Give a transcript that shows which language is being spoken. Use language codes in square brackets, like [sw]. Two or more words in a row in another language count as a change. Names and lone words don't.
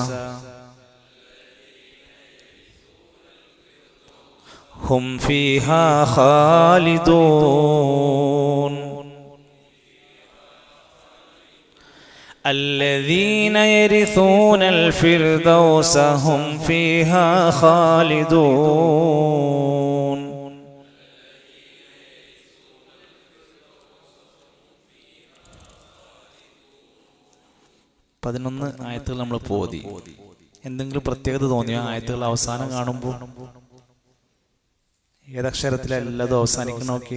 [ar] هم فيها خالدون الذين يرثون الفردوس هم فيها خالدون. [ml] പതിനൊന്ന് ആയത്തുകൾ നമ്മൾ പോതി. എന്തെങ്കിലും പ്രത്യേകത തോന്നിയോ ആയത്തുകൾ അവസാനം കാണുമ്പോൾ? ഏതക്ഷരത്തിലെല്ലാം അവസാനിക്കും നോക്കി.